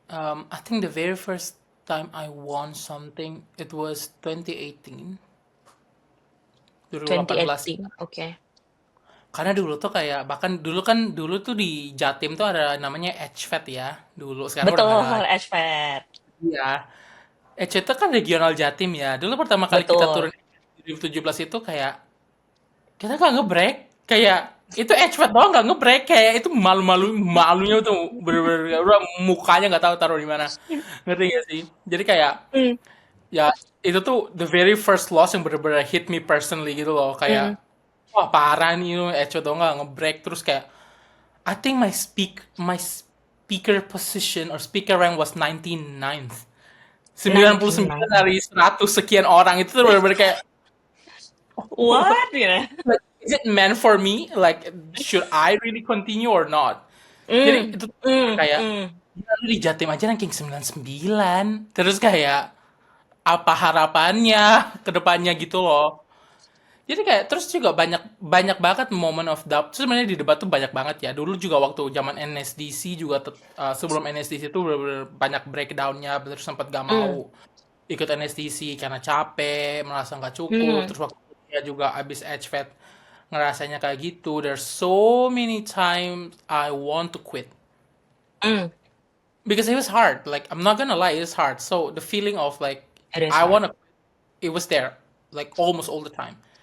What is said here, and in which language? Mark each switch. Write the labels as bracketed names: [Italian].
[English] I think the very first time I won something it was 2018, 2018. [Indonesian] 2018, oke. Karena dulu tuh kayak bahkan dulu tuh di Jatim tuh ada namanya HVET ya dulu, sekarang udah nggak ada Betul, lagi. Ashford. Iya, HVET itu kan regional Jatim ya. Dulu pertama kali kita turun Betul. 2017 itu kayak kita nggak nge-break. Kayak itu Edgewood doang nggak ngebreak, kayak itu malunya tuh bener-bener udah mukanya nggak tahu taruh di mana, ngerti gak sih? Jadi kayak Mm, ya itu tuh [English] the very first loss [Indonesian] yang bener-bener [English] hit me personally [Indonesian] gitu loh, kayak wah parah nih Edgewood doang nggak ngebreak. Terus kayak [English] I think my speaker position or speaker rank was 99th, 99 99. [Indonesian] dari 100 sekian orang. Itu tuh bener-bener kayak [English] What? Gitu. like, is it meant for me? Like, should I really continue or not? [Indonesian] Jadi Mm, itu mm, kayak, mm, "Gila, lu di Jatim aja ranking 99." Terus kayak, apa harapannya ke depannya gitu loh. Jadi kayak terus juga banyak banyak banget [English] moment of doubt. [Indonesian] Terus sebenarnya di debat tuh banyak banget ya. Dulu juga waktu zaman NSDC juga sebelum NSDC itu bener-bener banyak breakdownnya. Terus sempat gak mm, mau ikut NSDC karena capek, merasa nggak cukup. mm, Terus waktu dia juga abis HVET ngerasanya kayak gitu. [English] There's so many times I want to quit mm. because it was hard. Like I'm not gonna lie, it's hard. So the feeling of like It is I hard. wanna, it was there like almost all the time.